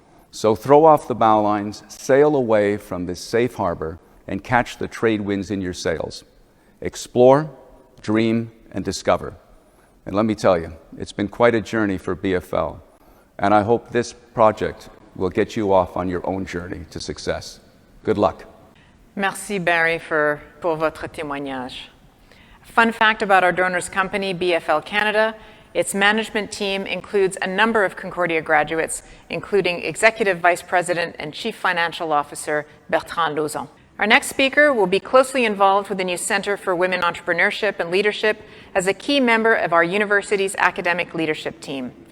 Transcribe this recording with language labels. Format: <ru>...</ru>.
<en>So throw off the bow lines, sail away from this safe harbor, and catch the trade winds in your sails. Explore, dream, and discover. And let me tell you, it's been quite a journey for BFL, and I hope this project will get you off on your own journey to success. Good luck.</en> <fr>Merci, Barry, pour votre témoignage.</fr> <en>Fun fact about our donors company, BFL Canada, its management team includes a number of Concordia graduates, including Executive Vice President and Chief Financial Officer Bertrand Lauzon. All Our next speaker will be closely involved with the new Center for Women Entrepreneurship and Leadership as a key member of our university's academic leadership team.</en>